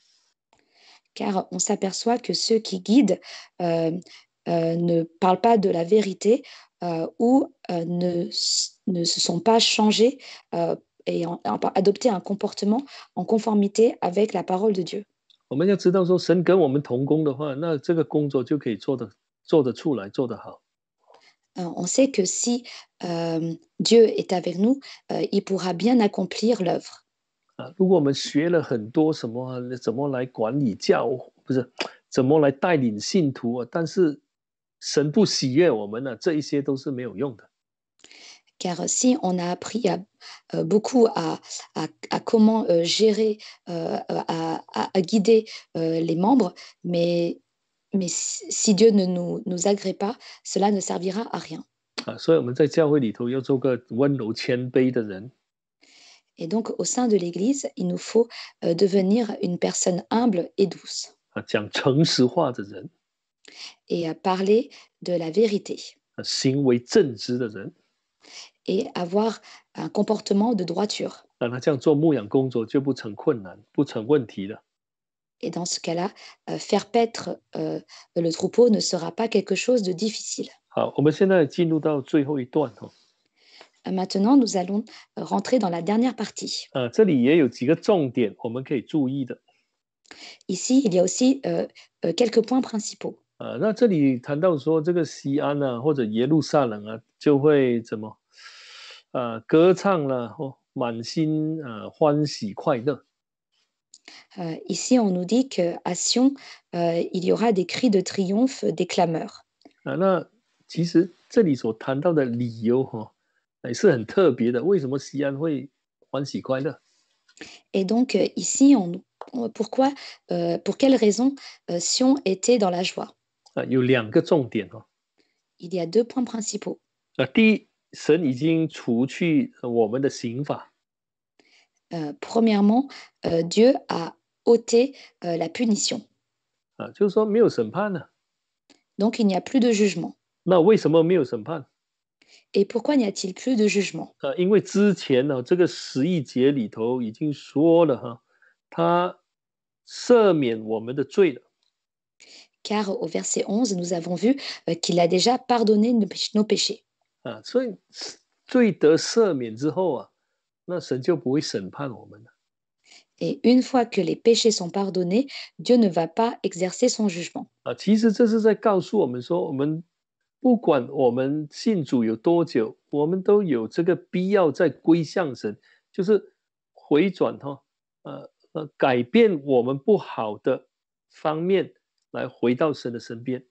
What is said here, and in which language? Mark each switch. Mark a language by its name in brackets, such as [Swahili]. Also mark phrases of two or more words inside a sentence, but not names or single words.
[French] Car on s'aperçoit que ceux qui guident ne parlent pas de la vérité ou ne se sont pas changés et ont adopté un comportement en conformité avec la parole de Dieu. [Chinese] 我们要知道说，神跟我们同工的话，那这个工作就可以做得出来，做得好。 [French] On sait que si Dieu est avec nous, il pourra bien accomplir l'œuvre. [Chinese] 如果我们学了很多什么怎么来管理不是怎么来带领信徒但是神不喜悦我们这一些都是没有用的。 [French] Car si on a appris beaucoup à comment gérer, à guider les membres, mais si Dieu ne nous agrée pas, cela ne servira à rien. [Chinese] 所以我们在教会里头要做个温柔谦卑的人。 [French] Et donc, au sein de l'Église, il nous faut devenir une personne humble et douce [Chinese] 讲诚实话的人， [French] et parler de la vérité [Chinese] 行为正直的人。 [French] et avoir un comportement de droiture. [Chinese] 那这样做牧养工作就不成困难，不成问题了。 [French] Et dans ce cas-là, faire paître le troupeau ne sera pas quelque chose de difficile. [Chinese] 好，我们现在进入到最后一段哦。 [French] Maintenant, nous allons rentrer dans la dernière partie. [Chinese] 这里也有几个重点我们可以注意的。 [French] Ici, il y a aussi quelques points principaux. [Chinese] 那这里谈到说，这个西安啊，或者耶路撒冷啊，就会怎么歌唱了哦，满心欢喜快乐。 [French] Ici, on nous dit qu'à Sion, il y aura des cris de triomphe des clameurs. [Chinese] 那其实这里所谈到的理由也是很特别的。为什么西安会欢喜快乐？ [French] Et donc, ici, pourquoi, pour quelle raison Sion était dans la joie? [Chinese] 有两个重点哦。 [French] Il y a deux points principaux. [Chinese] 第一，神已经除去我们的刑罚。 [French] Premièrement, Dieu a ôté la punition. [Chinese] 就是说没有审判了。 [French] Donc, il n'y a plus de jugement. [Chinese] 那为什么没有审判？ [French] Et pourquoi n'y a-t-il plus de jugement? [Chinese] 因为之前呢，这个11节里头已经说了他赦免我们的罪了。 [French] Car au verset 11, nous avons vu qu'il a déjà pardonné nos péchés. [Chinese] 所以罪得赦免之后那神就不会审判我们了。 [French] Et une fois que les péchés sont pardonnés, Dieu ne va pas exercer son jugement. [Chinese] 其实这是在告诉我们说，我们不管我们信主有多久，我们都有这个必要再归向神，就是回转改变我们不好的方面，来回到神的身边。